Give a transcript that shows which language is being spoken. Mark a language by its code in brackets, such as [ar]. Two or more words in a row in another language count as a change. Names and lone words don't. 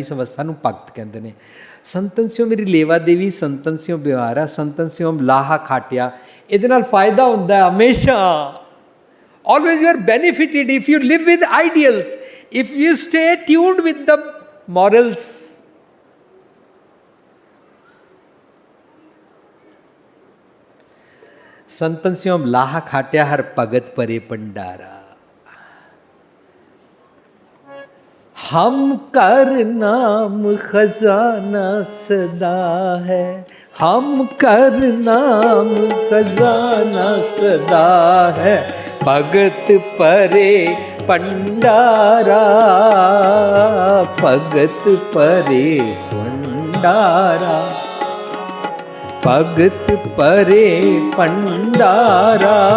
[pa] ਇਸ ਅਵਸਥਾ ਨੂੰ ਭਗਤ ਕਹਿੰਦੇ ਨੇ। ਸੰਤਨ ਸਿਓ ਮੇਰੀ ਲੇਵਾ ਦੇਵੀ, ਸੰਤਨ ਸਿਓ ਵਿਵਹਾਰਾ, ਸੰਤਨ ਸਿਓ ਲਾਹਾ ਖਾਟਿਆ। ਇਹਦੇ ਨਾਲ ਫਾਇਦਾ ਹੁੰਦਾ ਹਮੇਸ਼ਾ। [en] Always you are benefited if you live with ideals, if you stay tuned with the morals. [pa] ਸੰਤਨ ਸੇ ਹਮ ਲਾਹਾ ਖਾਟਿਆ ਹਰ ਭਗਤ ਪਰੇ ਭੰਡਾਰਾ। ਹਮ ਕਰ ਨਾਮ ਖਜਾਨਾ ਸਦਾ ਹੈ, ਹਮ ਕਰ ਨਾਮ ਖਜਾਨਾ ਸਦਾ ਹੈ, ਭਗਤ ਪਰੇ ਭੰਡਾਰਾ, ਭਗਤ ਪਰੇ ਭੰਡਾਰਾ, ਭਗਤ ਪਰੇ ਭੰਡਾਰਾ।